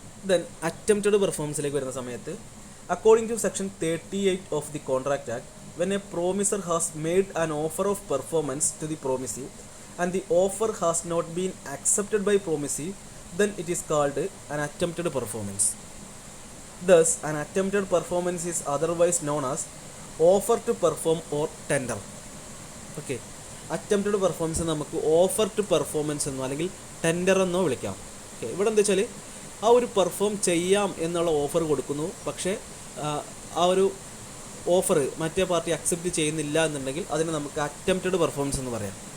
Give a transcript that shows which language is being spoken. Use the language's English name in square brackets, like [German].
[English] Then attempted പെർഫോമൻസിലേക്ക് വരുന്ന സമയത്ത്, according to section 38 of the contract act, when a promisor has made an offer of performance to the promisee and the offer has not been accepted by promisee, then it is called an attempted performance. Thus, an attempted performance is otherwise known as offer to perform or tender. [Malayalam] Okay, attempted performance നമുക്ക് offer to performance എന്നോ അല്ലെങ്കിൽ tender എന്നോ വിളിക്കാം. Okay, ഇവിടെ എന്താ വെച്ചാൽ ആ ഒരു പെർഫോം ചെയ്യാം എന്നുള്ള ഓഫർ കൊടുക്കുന്നു, പക്ഷേ ആ ഒരു ഓഫർ മറ്റേ പാർട്ടി അക്സെപ്റ്റ് ചെയ്യുന്നില്ല എന്നുണ്ടെങ്കിൽ അതിനെ നമുക്ക് അറ്റംപ്റ്റഡ് പെർഫോമൻസ് എന്ന് പറയാം.